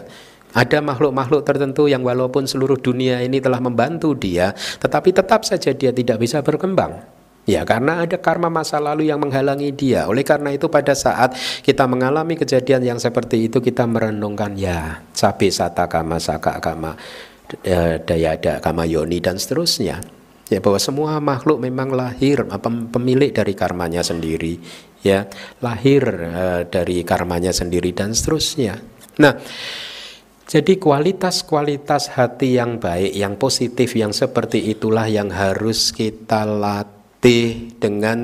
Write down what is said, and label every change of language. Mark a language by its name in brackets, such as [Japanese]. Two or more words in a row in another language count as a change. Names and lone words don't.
[Indonesian] Ada makhluk-makhluk tertentu yang walaupun seluruh dunia ini telah membantu dia, tetapi tetap saja dia tidak bisa berkembang. Ya, karena ada karma masa lalu yang menghalangi dia. Oleh karena itu pada saat kita mengalami kejadian yang seperti itu, kita merenungkan, ya, [Pali] sabe sata kama saka kama dayada kama yoni [Indonesian] dan seterusnya. Ya, bahwa semua makhluk memang lahir pemilik dari karmanya sendiri, ya, lahir dari karmanya sendiri dan seterusnya. Nah, jadi kualitas-kualitas hati yang baik, yang positif, yang seperti itulah yang harus kita latih dengan